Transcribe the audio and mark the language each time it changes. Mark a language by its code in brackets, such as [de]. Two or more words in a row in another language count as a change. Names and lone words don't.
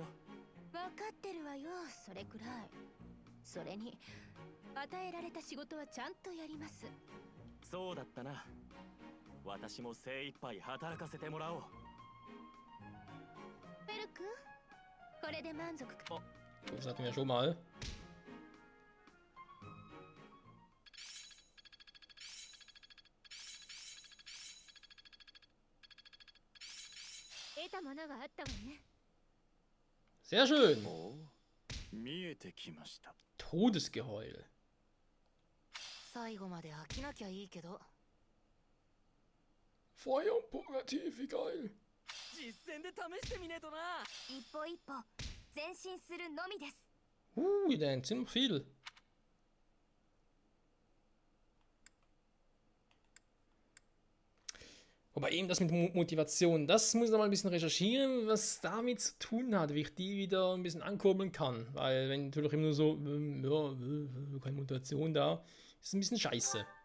[ja] 分かってるわよ、それくらい。それに与えられた仕事はちゃんとやります。そうだったな。私も精一杯働かせてもらおう。ベル君、これで満足か？ [de] Das hatten wir schon mal. [ja] 得たものがあったわね。 [de] Sehr schön. [ja] 見えてきました。 [de] Todesgeheul. [ja] 最後まで飽きなきゃいいけど。 [de] Feuer und Purgativ, wie geil. [ja] 実戦で試してみねえとな。一歩一歩前進するのみです。 [de] Denn ziemlich viel. Wobei eben das mit Motivation, das muss ich noch mal ein bisschen recherchieren, was damit zu tun hat, wie ich die wieder ein bisschen ankurbeln kann. Weil wenn natürlich immer nur so, ja, keine Motivation da, ist es ein bisschen scheiße.